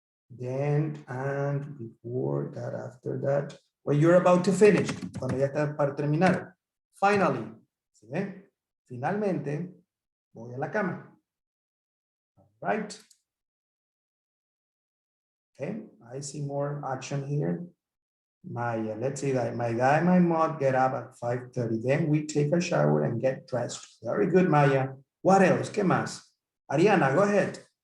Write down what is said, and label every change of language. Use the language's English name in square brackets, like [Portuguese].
[English] Then, and before that, after that, when you're about to finish, [Spanish] cuando ya está para terminar. [English] Finally, [Spanish] ¿sí ven? Finalmente, voy a la cama. [English] All right. Okay, I see more action here. Maya, let's see that. My dad and my mom get up at 5:30. Then we take a shower and get dressed. Very good, Maya. What else? [Spanish] ¿Qué más? [English] Ariana, go ahead.